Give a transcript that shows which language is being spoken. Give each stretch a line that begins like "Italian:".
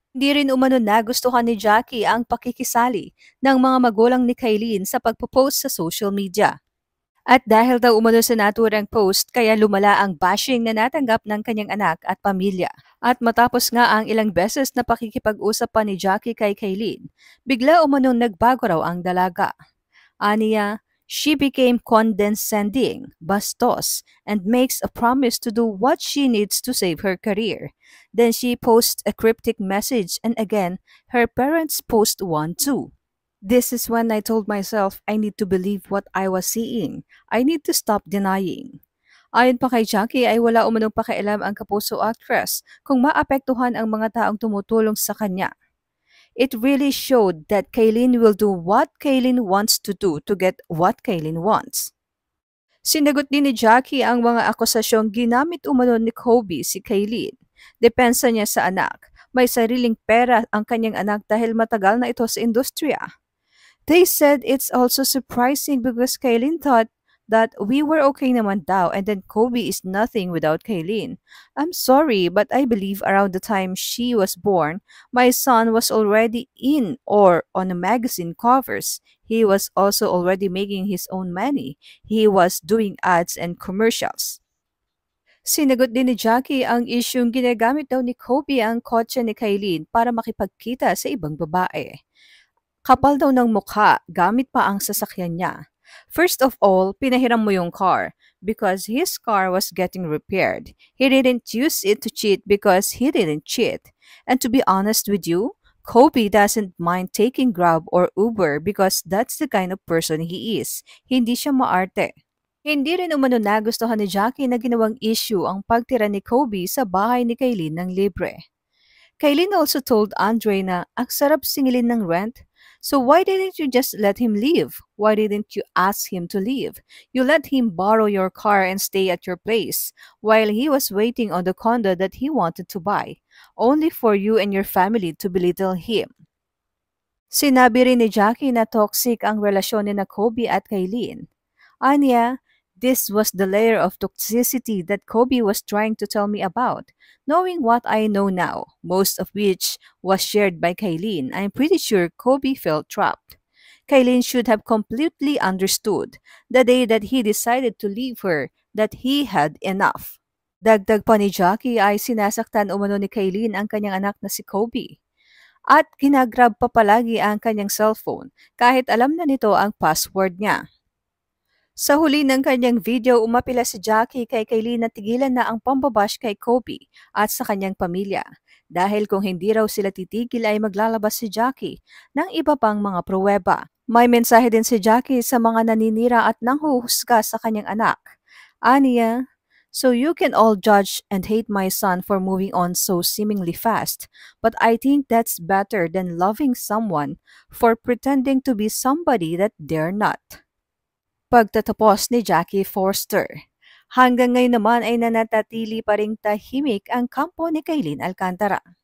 Filipino: Hindi rin umano nagustuhan ni Jackie ang pakikisali ng mga magulang ni Kailin sa pagpo-post sa social media. At dahil daw umano sa naturang post, kaya lumala ang bashing na natanggap ng kanyang anak at pamilya. At matapos nga ang ilang beses na pakikipag-usap pa ni Jackie kay Kaylin, bigla umanong nagbago raw ang dalaga. Aniya,
English: she became condescending,
Filipino: bastos,
English: and makes a promise to do what she needs to save her career. Then she posts a cryptic message, and again, her parents post one too. This is when I told myself I need to believe what I was seeing. I need to stop denying.
Filipino: Ayon pa kay Jackie ay wala umanong pakialam ang kapuso actress kung maapektuhan ang mga taong tumutulong sa kanya.
English: It really showed that Kaylin will do what Kaylin wants to do to get what Kaylin wants.
Filipino: Sinagot din ni Jackie ang mga akusasyong ginamit umano ni Kobe si Kaylin. Depensa niya sa anak. May sariling pera ang kanyang anak dahil matagal na ito sa industriya.
English: They said it's also surprising because Kaylin thought that we were okay
Filipino: naman daw
English: and then Kobe is nothing without Kaylin. I'm sorry, but I believe around the time she was born, my son was already in or on the magazine covers. He was also already making his own money. He was doing ads and commercials.
Filipino: Sinagot din ni Jackie ang isyung ginagamit daw ni Kobe ang kotse ni Kaylin para makipagkita sa ibang babae. Kapal daw ng mukha gamit pa ang sasakyan niya.
English: First of all,
Filipino: pinahiram mo yung
English: car because his car was getting repaired. He didn't use it to cheat because he didn't cheat. And to be honest with you, Kobe doesn't mind taking Grab or Uber because that's the kind of person he is.
Filipino: Hindi siya maarte. Hindi rin umano nagustuhan ni Jackie na ginawang issue ang pagtira ni Kobe sa bahay ni Kaylin ng libre. Kaylin
English: also told
Filipino: Andre na ang sarap singilin ng rent.
English: So why didn't you just let him leave? Why didn't you ask him to leave? You let him borrow your car and stay at your place while he was waiting on the condo that he wanted to buy, only for you and your family to belittle him.
Filipino: Sinabi rin ni Jackie na toxic ang relasyon ni na Kobe at Kaylin. Anya,
English: this was the layer of toxicity that Kobe was trying to tell me about. Knowing what I know now, most of which was shared by Kaylin, I'm pretty sure Kobe felt trapped. Kaylin should have completely understood the day that he decided to leave her that he had enough.
Filipino: Dagdag pa ni Jackie ay sinasaktan umano ni Kaylin ang kanyang anak na si Kobe. At ginagrab pa palagi ang kanyang cellphone kahit alam na nito ang password niya. Sa huli ng kanyang video, umapila si Jackie kay Kaylin na tigilan na ang pambabash kay Kobe at sa kanyang pamilya. Dahil kung hindi raw sila titigil ay maglalabas si Jackie ng iba pang mga pruweba. May mensahe din si Jackie sa mga naninira at nanghuhusga sa kanyang anak. Aniya,
English: so you can all judge and hate my son for moving on so seemingly fast, but I think that's better than loving someone for pretending to be somebody that they're not.
Filipino: Pagtatapos ni Jackie Forster. Hanggang ngayon naman ay nanatili pa ring tahimik ang kampo ni Kaylin Alcantara.